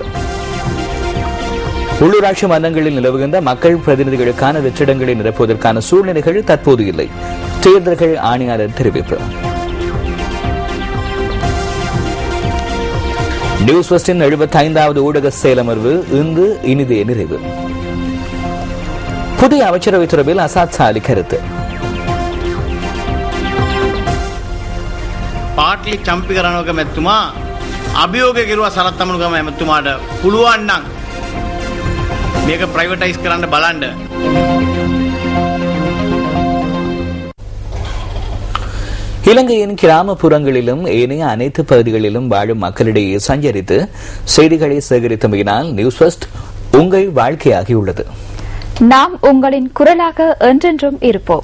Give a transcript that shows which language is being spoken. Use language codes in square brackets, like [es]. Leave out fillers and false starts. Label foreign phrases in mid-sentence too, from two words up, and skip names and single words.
[ta] உள்ளூராட்சி மன்றங்களில் நிலவுகின்ற மக்கள் பிரதிநிதிகளுக்கான வெற்றிடங்களை நிரப்புவதற்கான சூழ்நிலைகள் தற்போது இல்லை. தேர்தல்கள் ஆணையாளர் தெரிவிப்பு. நியூஸ் ஃபர்ஸ்டின் 75வது ஊடக செயலமர்வு இன்று இனிதே நிறைவு. புதிய அமைச்சரவை தொடர்பில் அசாத் சாலி கருத்து. [si] පාටලි චම්පි කරනවක මැතිතුමා අභියෝග කෙරුවා සරත් අමනුගම මැතිතුමාට පුළුවන් නම් මේක ප්‍රයිවටයිස් කරන්න බලන්න. [ta] இலங்கையின் கிராமப்புறங்களிலும் ஏனைய அனைத்து பகுதிகளிலும் வாழும் மக்களிடையே சஞ்சரித்து செய்திகளை சேகரித்தமையினால் நியூஸ் ஃபர்ஸ்ட் உங்கள் வாழ்க்கையாகியுள்ளது. நாம் உங்களின் குரலாக என்றென்றும் இருப்போம்.